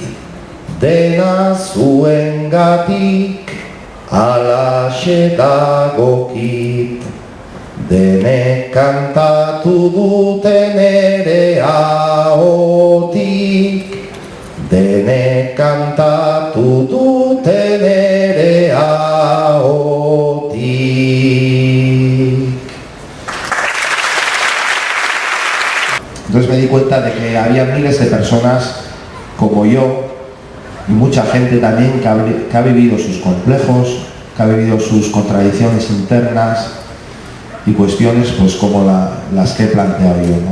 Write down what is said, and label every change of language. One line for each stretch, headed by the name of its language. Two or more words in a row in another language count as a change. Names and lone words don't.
Basque: dena zuengatik, alaxe dagokit, denek kantatu duten ere ahotik, denek kantatu duten ere ahotik.
Spanish: Entonces me di cuenta de que había miles de personas como yo, y mucha gente también que ha vivido sus complejos, que ha vivido sus contradicciones internas y cuestiones pues como las que he planteado yo, ¿no?